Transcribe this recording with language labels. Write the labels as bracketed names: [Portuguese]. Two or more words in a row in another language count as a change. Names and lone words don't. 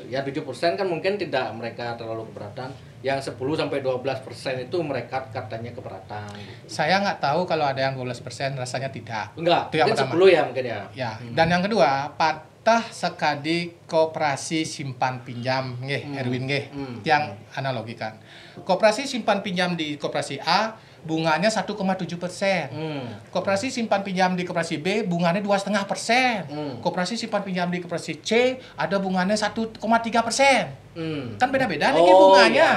[Indonesian] Ya 7% kan mungkin tidak mereka terlalu keberatan. Yang 10-12% itu mereka katanya keberatan gitu. Saya nggak tahu kalau ada yang 12%, rasanya tidak. Enggak, itu yang mungkin pertama. 10 ya mungkin ya. Ya, dan yang kedua, patah sekali koperasi simpan pinjam nggih, Erwin nggih, yang analogikan. Koperasi simpan pinjam di koperasi A bunganya 1,7%. Koperasi simpan pinjam di koperasi B bunganya 2,5%. Koperasi simpan pinjam di koperasi C ada bunganya 1,3%. Kan beda-beda nih bunganya.